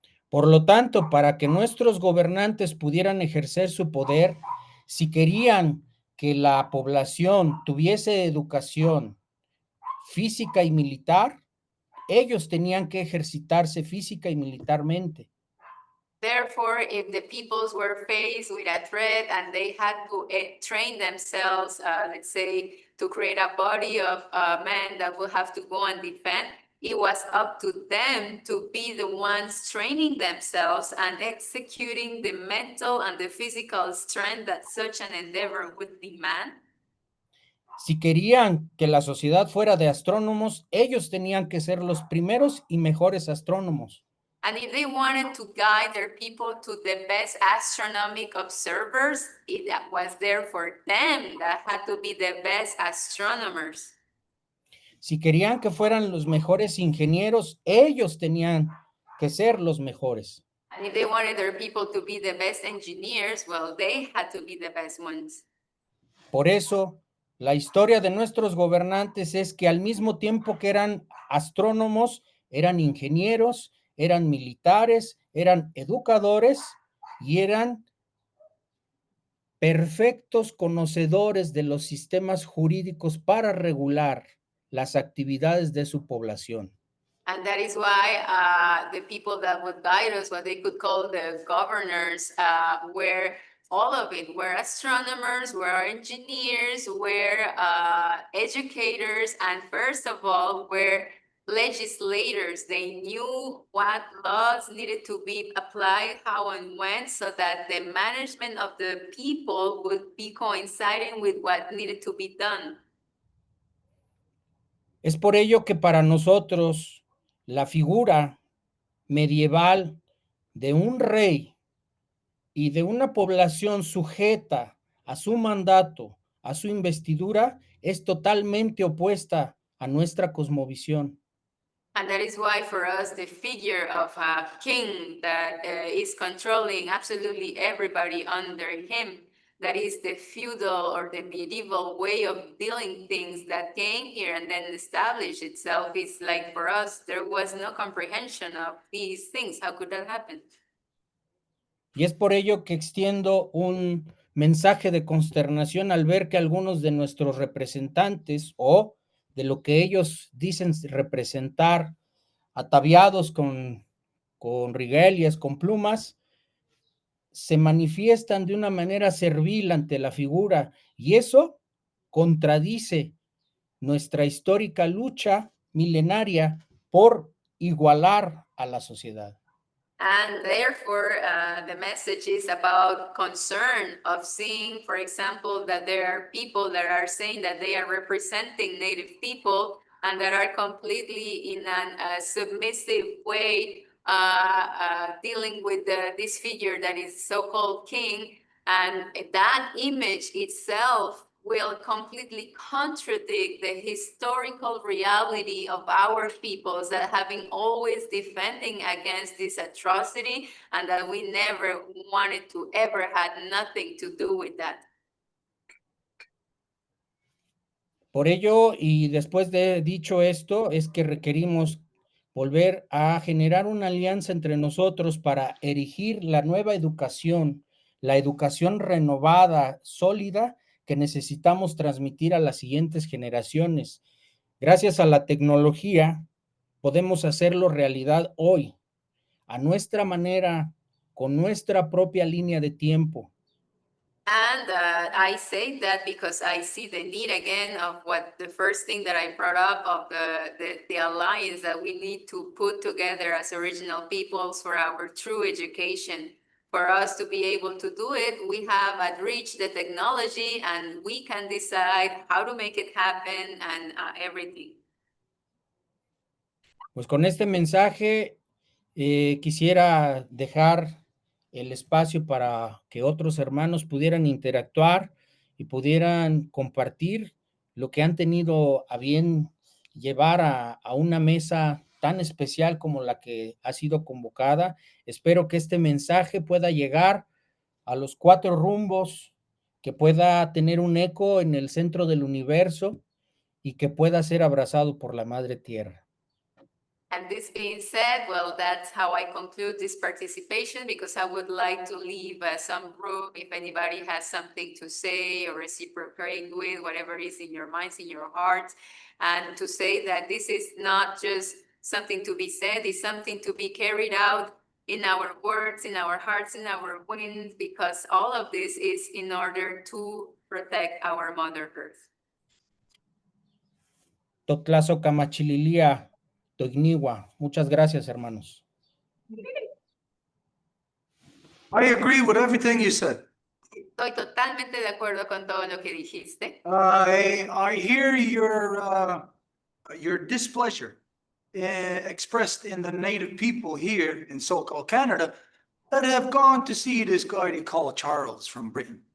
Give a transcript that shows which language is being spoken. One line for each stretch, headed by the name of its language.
Spanish: Por lo tanto, para que nuestros gobernantes pudieran ejercer su poder, si querían que la población tuviese educación física y militar, ellos tenían que ejercitarse física y militarmente.
English: Therefore, if the peoples were faced with a threat and they had to train themselves, let's say, to create a body of men that will have to go and defend, it was up to them to be the ones training themselves and executing the mental and the physical strength that such an endeavor would demand.
Spanish: Si querían que la sociedad fuera de astrónomos, ellos tenían que ser los primeros y mejores astrónomos.
English: And if they wanted to guide their people to the best astronomic observers, it was there for them that had to be the best astronomers.
Spanish: Si querían que fueran los mejores ingenieros, ellos tenían que ser los mejores.
English: And if they wanted their people to be the best engineers, well, they had to be the best ones.
Spanish: Por eso, la historia de nuestros gobernantes es que al mismo tiempo que eran astrónomos, eran ingenieros, eran militares, eran educadores y eran perfectos conocedores de los sistemas jurídicos para regular las actividades de su población.
English: And that is why the people that would guide us, what they could call the governors, were all of it. We're astronomers, we're engineers, we're educators, and first of all, we're legislators. They knew what laws needed to be applied, how and when, so that the management of the people would be coinciding with what needed to be done.
Spanish: Es por ello que para nosotros la figura medieval de un rey y de una población sujeta a su mandato, a su investidura, es totalmente opuesta a nuestra cosmovisión.
English: And that is why for us, the figure of a king that is controlling absolutely everybody under him, that is the feudal or the medieval way of dealing things that came here and then established itself, is like for us, there was no comprehension of these things. How could that happen?
Spanish: Y es por ello que extiendo un mensaje de consternación al ver que algunos de nuestros representantes o de lo que ellos dicen representar, ataviados con regalias, con plumas, se manifiestan de una manera servil ante la figura, y eso contradice nuestra histórica lucha milenaria por igualar a la sociedad.
English: And therefore, the message is about concern of seeing, for example, that there are people that are saying that they are representing Native people and that are completely in a submissive way dealing with this figure that is so-called king. And that image itself will completely contradict the historical reality of our peoples that have been always defending against this atrocity and that we never wanted to ever had nothing to do with that.
Spanish: Por ello, y después de dicho esto, es que requerimos volver a generar una alianza entre nosotros para erigir la nueva educación, la educación renovada, sólida, que necesitamos transmitir a las siguientes generaciones. Gracias a la tecnología, podemos hacerlo realidad hoy, a nuestra manera, con nuestra propia línea de tiempo.
English: And I say that because I see the need again of what the first thing that I brought up of the alliance that we need to put together as original peoples for our true education. For us to be able to do it, we have at reach the technology and we can decide how to make it happen and everything.
Spanish: Pues con este mensaje quisiera dejar el espacio para que otros hermanos pudieran interactuar y pudieran compartir lo que han tenido a bien llevar a una mesa tan especial como la que ha sido convocada. Espero que este mensaje pueda llegar a los cuatro rumbos, que pueda tener un eco en el centro del universo y que pueda ser abrazado por la Madre Tierra.
English: And this being said, well, that's how I conclude this participation because I would like to leave some room if anybody has something to say or reciprocate with whatever is in your minds, in your hearts, and to say that this is not just something to be said, it's something to be carried out in our words, in our hearts, in our winds, because all of this is in order to protect our Mother Earth.
Nahuatl languages: Totlazo Camachililia, Toigniwa.
Spanish: Muchas gracias, hermanos.
English: I agree with everything you said.
Spanish: Estoy totalmente de acuerdo con todo lo que dijiste.
English: I hear your displeasure expressed in the native people here in so-called Canada that have gone to see this guy they call Charles from Britain.